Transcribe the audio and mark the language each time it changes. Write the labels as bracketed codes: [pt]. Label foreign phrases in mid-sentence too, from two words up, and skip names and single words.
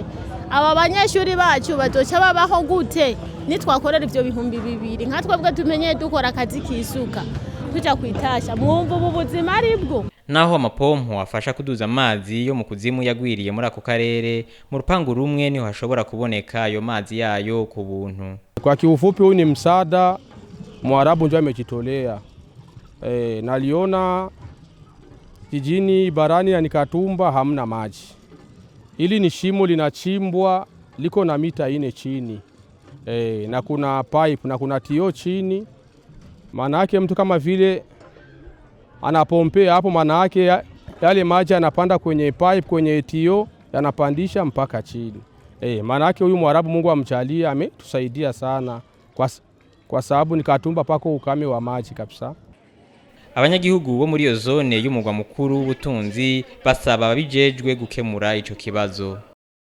[rn] Aba banyeshuri bacu bazoca babaho gute nitwakorera ivyo bihumbi 2? Nka twebwe tumenye dukora akazi kisuka tuja kwitasha, mwumva ubu buzima aribwo. Naho amapompo afasha kuduza amazi yo mu kuzimu yagwiriye muri ako karere, mu rupangu rumwe niho hashobora kuboneka ayo mazi yayo ku buntu. [sw] Kwa kiufupi huu ni msaada Mwarabu ndio amejitolea. Naliona jijini barani ya Gatumba hamna maji. Hili ni shimo linachimbwa liko na mita 4 chini. Na kuna pipe na kuna tio chini. Maana yake mtu kama vile anapompea hapo, maana yake yale maji yanapanda kwenye pipe, kwenye tio yanapandisha mpaka chini. Maana yake huyu Mwarabu Mungu amjalie ametusaidia sana kwa sababu ni Gatumba pako ukame wa maji kabisa. [rn] Abanyagihugu bo muri iyo zone y'umugwa mukuru w'ubutunzi basaba ababijejwe gukemura ico kibazo.